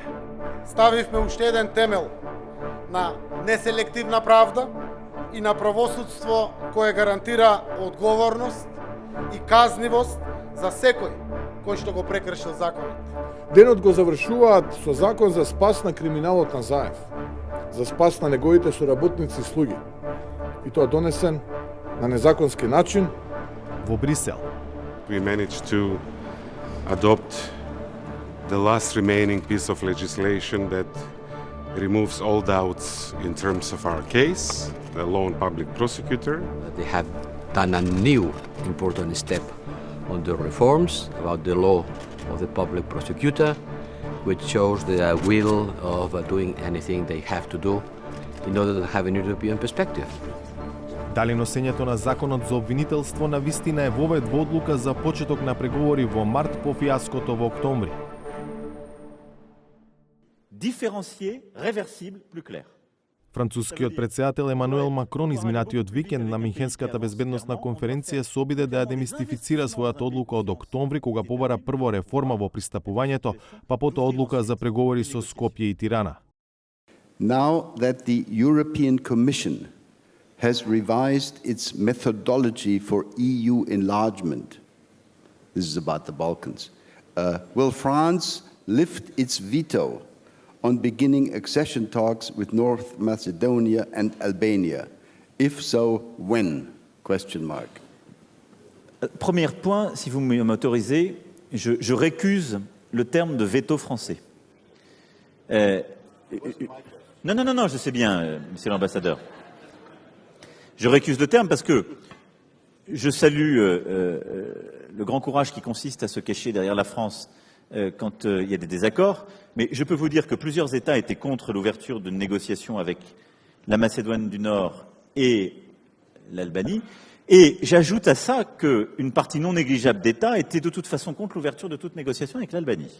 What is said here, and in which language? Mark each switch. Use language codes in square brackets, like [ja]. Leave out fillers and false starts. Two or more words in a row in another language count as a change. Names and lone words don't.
[mk] Ставивме уште еден темел на неселективна правда и на правосудство кое гарантира одговорност и казнивост за секој кој што го прекршил законот. Денот го завршуваат со закон за спас на криминалот на Заев, за спас на неговите соработници и слуги. И тоа донесен на незаконски начин. во Брисел, [en] We managed to adopt the last remaining piece of legislation that removes all doubts in terms of our case, the lone public prosecutor. They have done a new important step on the reforms about the law of the public prosecutor, which shows the will of doing anything they have to do in order to have an European perspective. [mk] дали носењето на законот за обвинителство на вистина е вовед во одлука за почеток на преговори во март по фијаското во октомври. [fr] Différencier, réversible, plus clair. [mk] Францускиот претседател Емануел Макрон изминатиот викенд на Минхенската безбедносна конференција се обиде да ја демистифицира својата одлука од октомври, кога побара прво реформа во пристапувањето, па потоа одлука за преговори со Скопје и Тирана. [en] Now that the European Commission has revised its methodology for EU enlargement, this is about the Balkans, will France lift its veto on beginning accession talks with North Macedonia and Albania? If so, when? Question mark. [fr] Premier point, si vous m'autorisez, je récuse le terme de veto français. Non, je sais bien, monsieur l'ambassadeur. Je récuse le terme parce que je salue le grand courage qui consiste à se cacher derrière la France quand il y a des désaccords, mais je peux vous dire que plusieurs États étaient contre l'ouverture de négociations avec la Macédoine du Nord et l'Albanie, et j'ajoute à ça qu'une partie non négligeable d'États était de toute façon contre l'ouverture de toute négociation avec l'Albanie.